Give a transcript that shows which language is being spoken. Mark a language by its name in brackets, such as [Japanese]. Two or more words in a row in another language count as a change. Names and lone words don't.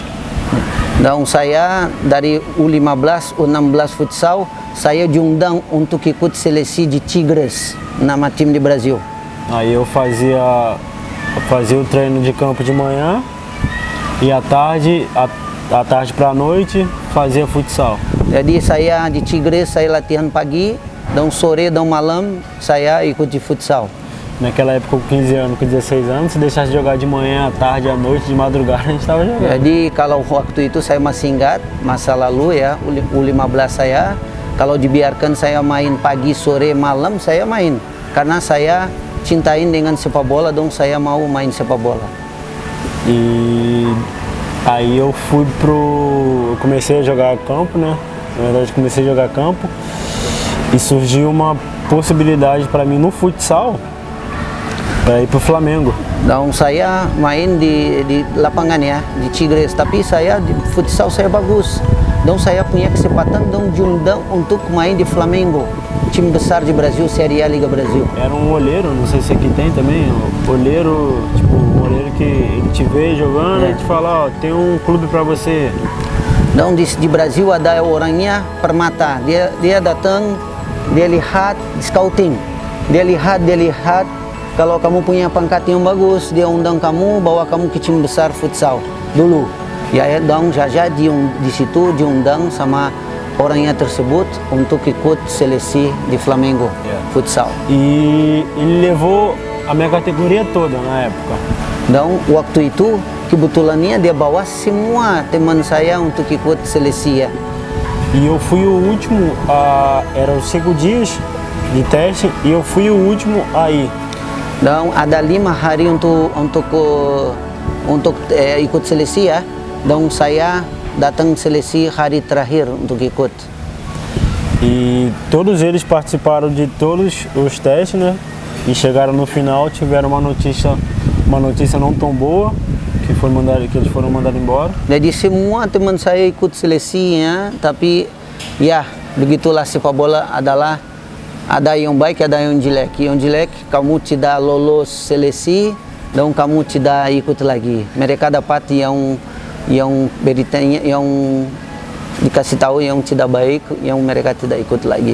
[Indonesian] Dan saya dari U15, U16 futsal, saya diundang untuk ikut seleksi de Tigres, nama [Portuguese] time de Brasil. Aí eu fazia o treino de campo de manhã e à tarde para a noite fazia futsal. [Indonesian] Jadi saya di Tigres saya latihan pagi, dan sore dan malam saya ikut di futsal. [Portuguese] Naquela época com 15 anos, com 16 anos, se deixasse de jogar de manhã, à tarde, à noite, de madrugada, a gente estava jogando. [Indonesian] Jadi kalau waktu itu saya masih ingat masa lalu ya, U15 saya, kalau dibiarkan saya main pagi, sore, malam, saya main. Karena saya cintain dengan sepak bola, dan saya mau main sepak bola. [Portuguese] E aí eu comecei a jogar campo, né? Na verdade, comecei a jogar campo e surgiu uma possibilidade para mim no futsal para ir pro Flamengo. [Indonesian] Dan saya main di lapangan ya, di Tigres, tapi saya di futsal saya bagus. Dan saya punya kesempatan dan diundang untuk main di Flamengo, time besar de Brasil, Série A Liga Brasil. [Portuguese] Era um olheiro, não sei se aqui tem também, olheiro, tipo, um olheiro que ele te vê jogando e te fala, ó, tem um clube para você. [Indonesian] Dan di Brasil ada orangnya Permata, dia datang, dia lihat scouting, dia lihat kalau kamu punya pangkat yang bagus, dia undang kamu, bawa kamu ke tim besar futsal dulu. Ya, dan Jaja di situ diundang sama orangnya tersebut untuk ikut seleksi di Flamengo futsal. [Portuguese] E ele levou a minha categoria toda na época. [Indonesian] Dan waktu itu kebetulannya dia bawa semua teman saya untuk ikut seleksi ya. [Portuguese] E eu fui o último, eram 5 dias de teste e eu fui o último a ir. [Indonesian] Dan ada 5 hari untuk ikut seleksi ya. Dan saya datang seleksi hari terakhir untuk ikut. [Portuguese] E todos eles participaram de todos os testes, né? E chegaram no final, tiveram uma notícia não tão boa, que eles foram mandados embora. [Indonesian] Jadi semua teman saya ikut seleksinya, tapi ya begitulah sepak bola adalah ada yang baik, ada yang jelek. Yang jelek kamu tidak lolos seleksi dan kamu tidak ikut lagi. Mereka dapat yang beritanya, yang dikasih tahu yang tidak baik, yang mereka tidak ikut lagi.